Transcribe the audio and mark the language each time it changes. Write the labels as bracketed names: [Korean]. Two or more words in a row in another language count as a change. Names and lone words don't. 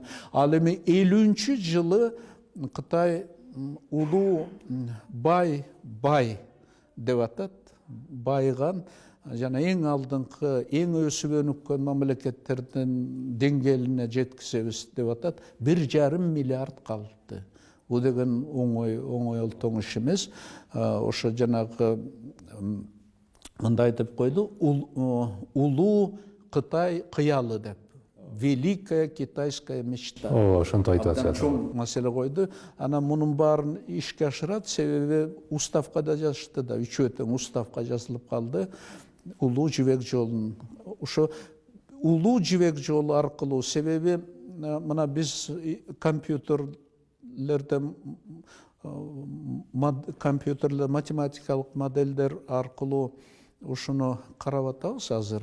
[Kyrgyz] Ал эми 50 жылы Кытай улуу бай деп атат, байыган жана эң алдыңкы, эң өсүп өнүккөн мамлекеттердин деңгээлине жеткизебиз деп атат. 1,5 миллиард калыпты. Бул деген оңой олтоң иш эмес. Ошо жанагы мындай деп койду, улуу Кытай кыялы деп. [Russian] Великая китайская мечта. [Kyrgyz] Ошонто айтып атышат. Чоң маселе койду. Анан мунун баарын ишке ашырат, себеби уставка да жазышты да, үчөө тең уставка жазылып калды. Улуу жибек жолун. Ошо улуу жибек жолу аркылуу, себеби мына биз компьютерлерде математикалык моделдер аркылуу ушуну карап атабыз азыр.